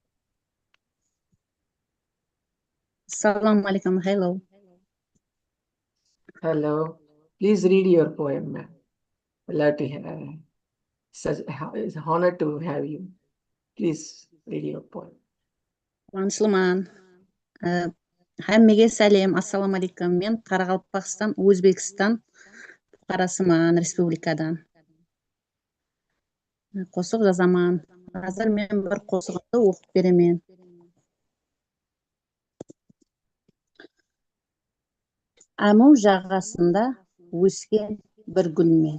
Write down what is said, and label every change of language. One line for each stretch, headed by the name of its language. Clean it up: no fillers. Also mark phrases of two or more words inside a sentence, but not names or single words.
Arabic: السلام عليكم. Hello.
English: Hello. Please read your poem, ma'am. Glad to have it's an honor to have you. Please read your poem.
Kara-Kalpak: Қуанышлыман. Хаммеге сәлем.
Arabic: السلام عليكم.
Kara-Kalpak: Мен Қарақалпақстан, Өзбекстан Қарасыман республикадан. Қосық жазаман. Қазір мен бір қосығымды оқып беремен. Аму жағасында өскен бір гүлмен.